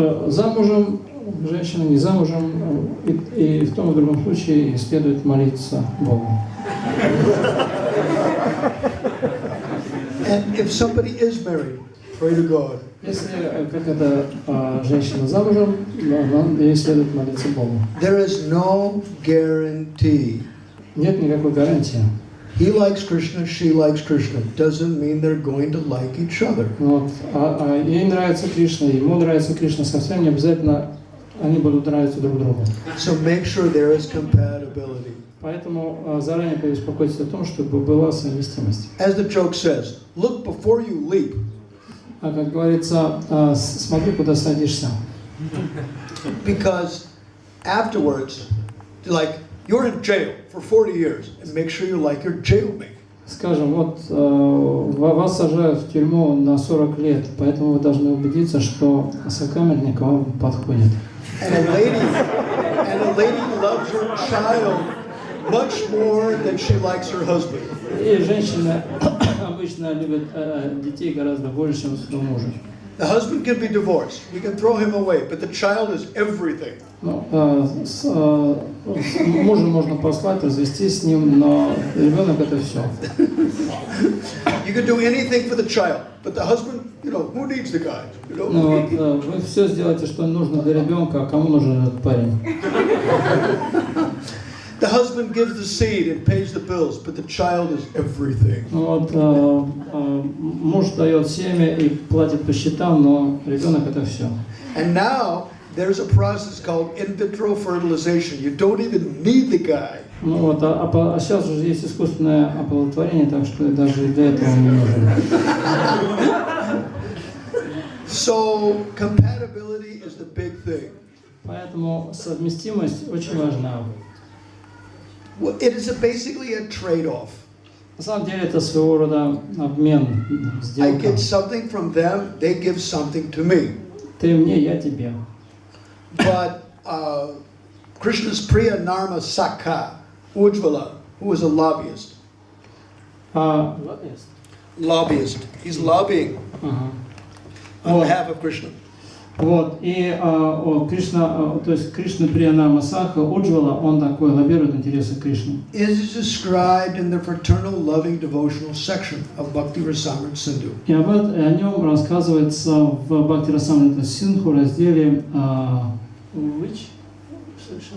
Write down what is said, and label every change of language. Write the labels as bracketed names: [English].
[Russian] Замужем, женщина не замужем, и в том и в другом случае следует молиться Богу. [English] And if somebody is married, pray to God. [Russian] Если какая-то женщина замужем, ей следует молиться Богу. [English] There is no guarantee. [Russian] Нет никакой гарантии. [English] He likes Krishna, she likes Krishna. Doesn't mean they're going to like each other. [Russian] Вот. Ей нравится Кришна, ему нравится Кришна, совсем не обязательно они будут нравиться друг другу. [English] So make sure there is compatibility. [Russian] Поэтому заранее побеспокойтесь о том, чтобы была совместимость. [English] As the joke says, look before you leap. [Russian] Как говорится, смотри, куда садишься. [English] Because afterwards, like, you're in jail for 40 years, and make sure you like your jailmate. [Russian] Скажем, вот вас сажают в тюрьму на 40 лет, поэтому вы должны убедиться, что сокамерник вам подходит. [English] And a lady loves her child much more than she likes her husband. [Russian] И женщины обычно любят детей гораздо больше, чем своего мужа. [English] The husband can be divorced. We can throw him away, but the child is everything. [Russian] С мужем можно послать, развестись с ним, но ребенок это все. [English] You can do anything for the child, but the husband, you know, who needs the guy? You know? [Russian] Ну, вот, вы все сделаете, что нужно для ребенка, а кому нужен этот парень? [English] The husband gives the seed and pays the bills, but the child is everything. [Russian] Вот, муж дает семя и платит по счетам, но ребенок это все. [English] And now there's a process called in vitro fertilization. You don't even need the guy. [Russian] Ну вот, а сейчас уже есть искусственное оплодотворение, так что даже и для этого не нужно. [English] So compatibility is the big thing. [Russian] Поэтому совместимость очень важна. [English] Well, it is basically a trade-off. [Russian] На самом деле это своего рода обмен, [English] I [Russian] сделка. [English] get something from them, they give something to me. [Russian] Ты мне, я тебе. [English] But Krishna's Priya Narma Sakha, Ujjvala, who was a lobbyist. Lobbyist. He's lobbying on behalf of Krishna. [Russian] Вот, и Кришна, то есть Кришна Приянама Саха, Уджвала, он такой лоббирует интересы Кришны. [English] It is described in the fraternal loving devotional section of Bhakti Vишramбха Sindhu. [Russian] И о нем рассказывается в Бхакти Вишрамбха Синдху разделе [English] which section?